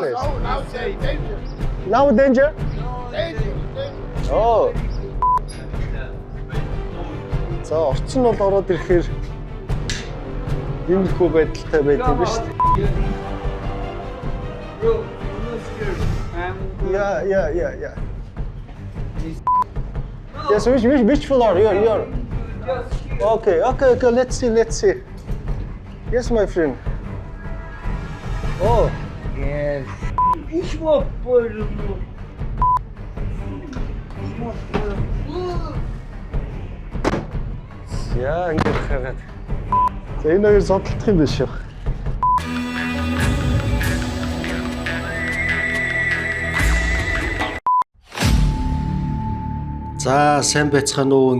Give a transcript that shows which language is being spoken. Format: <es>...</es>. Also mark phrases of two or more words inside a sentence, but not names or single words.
<en>honest. Oh, now say danger. Now danger? Danger. Oh.</en> <mn>За орчин бол ороод ирэхээр иймэрхүү байдалтай байдаг юм шүү дээ.</mn> <en>Bro, I'm not scared. Yeah. Yes, which floor? You're. Okay. Let's see. Yes, my friend. Oh. Yes. Which one, boy?</en> <mn>Яа, ингэж хараад. За энэ хоёр зодтолдох юм биш үү? За сайн байцгаана уу.</mn>